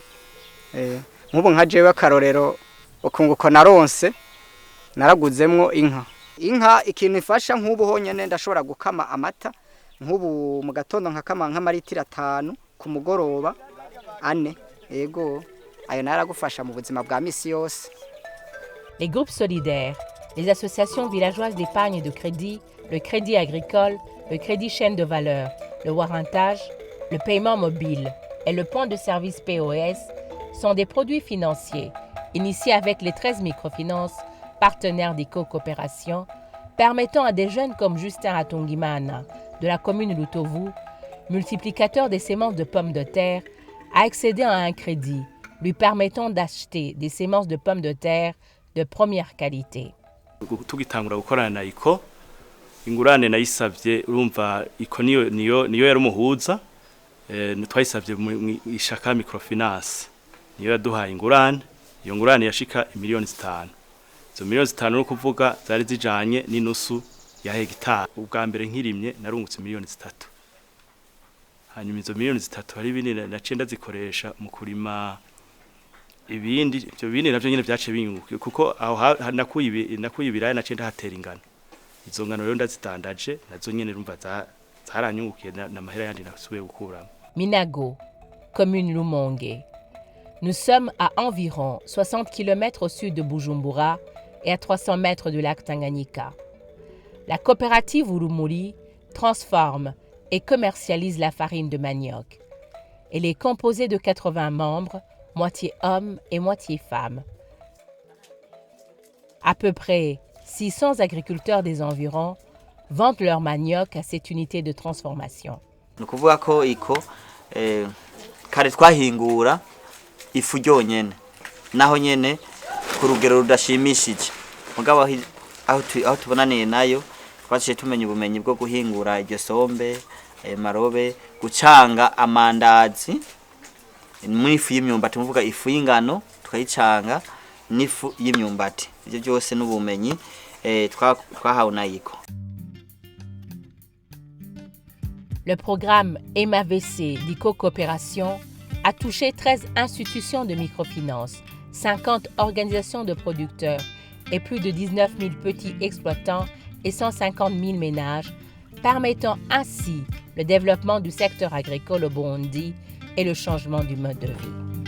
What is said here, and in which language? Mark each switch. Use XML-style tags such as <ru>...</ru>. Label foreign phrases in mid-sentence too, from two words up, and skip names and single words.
<rn>Nk'ubu nka jewe akarorero ukunguko naronse naraguzemwo inka ikintu ifasha nk'ubu honyene ndashobora gukama amata nk'ubu mu gatondo nkakama nk'amaritiro 5 ku mugoroba 4 yego ayo naragufasha mu buzima bwa misi yose.</rn> <fr>Les groupes solidaires, les associations villageoises d'épargne et de crédit, le crédit agricole, le crédit chaîne de valeur, le warrantage, le paiement mobile et le point de service POS sont des produits financiers initiés avec les 13 microfinances partenaires d'ICO-Coopération, permettant à des jeunes comme Justin Atongimana de la commune Lutovu, multiplicateur des semences de pommes de terre, à accéder à un crédit lui permettant d'acheter des semences de pommes de terre de première qualité.</fr> <rn>Tugitangura gukorana na ICO ingurane nayisavye urumva ICO niyo yari umuhuza twayisavye mu ishaka microfinance niyo yaduhaye ingurane iyo ngurane yashika miliyoni 5 zo miliyoni 5 no kuvuga zari zijanye n'inusu ya hegitari ubwa mbere nkirimye narungutse miliyoni 3 hanyuma izo miliyoni 3 hari binini nacenda zikoresha mu kurima ibindi ibyo bindi navyo nyene byace binguka kuko aho nakuye ibiraya nacenda hatera ingano izo ngano rero ndazitandaje nazo nyene rumva zaranyungukiye na mahera yandi nasubiye gukura.</rn> <fr>Minago, commune Lumonge. Nous sommes à environ 60 km au sud de Bujumbura et à 300 mètres du lac Tanganyika. La coopérative Urumuri transforme et commercialise la farine de manioc. Elle est composée de 80 membres, moitié hommes et moitié femmes. À peu près 600 agriculteurs des environs vendent leur manioc à cette unité de transformation.</fr> <rn>Nukuvuga ko ICO kare twahingura ifu ryonyene naho nyene ku rugero rudashimishije mugabo aho tubonaniye nayo twaciye tumenya ubumenyi bwo guhingura iryo sombe marobe gucanga amandazi n'ifu y'imyumbati muvuga ifu y'ingano twayicanga n'ifu y'imyumbati ibyo byose n'ubumenyi twahawe na ICO.</rn> <fr>Le programme MAVC d'ICO-Coopération a touché 13 institutions de microfinance, 50 organisations de producteurs et plus de 19 000 petits exploitants et 150 000 ménages, permettant ainsi le développement du secteur agricole au Burundi et le changement du mode de vie.</fr>